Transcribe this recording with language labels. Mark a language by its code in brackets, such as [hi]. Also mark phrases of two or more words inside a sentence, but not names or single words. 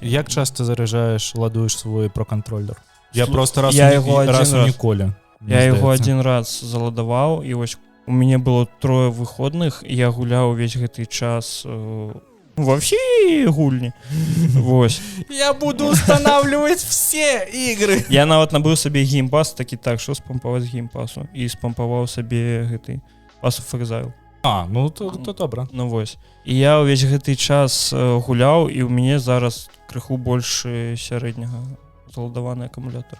[be] Як часта заряджаеш, ладуеш свой Pro-кантролер? Я просто раз у ніколі. Я яго один раз заладаваў, і вось у мяне было 3 выходных, і я гуляў увесь гэты час [ru] во все [be] гульні. Вось. [ru] Я буду устанавливать все игры. [be] Я нават набыў сабе геймпас, такі так, што спампаваць геймпасу, і спампаваў сабе гэты Pass of Exile. Ну то добра. Ну вось. І я ўвесь гэты час гуляў, і ў мяне зараз крыху больш сярэдняга заладаваны акумулятор.